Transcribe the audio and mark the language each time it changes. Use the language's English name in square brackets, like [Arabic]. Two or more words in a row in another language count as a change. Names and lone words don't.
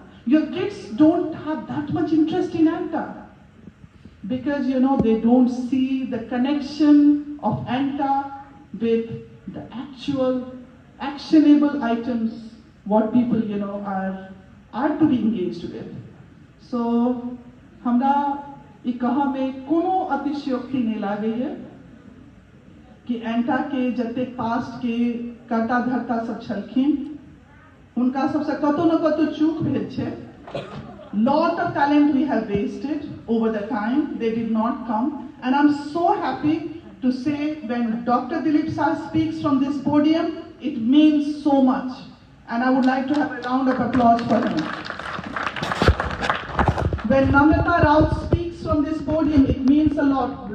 [English] Your kids don't have that much interest in ANTA because they don't see the connection of ANTA with the actual actionable items, what people are to be engaged with. [Maithili] So हमरा ई कहा में कोनो अतिशयोक्ति नहीं लागे है कि एंटा के जते पास्ट के कर्ता धर्ता सब छलखिन उनका सबसे कतो न कतो चूक भेल छे. [English] Lot of talent we have wasted over the time. They did not come, and I'm so happy to say when Dr. Dilip Sir speaks from this podium, it means so much, and I would like to have a round of applause for him. When Namrata Rao speaks from this podium, it means a lot.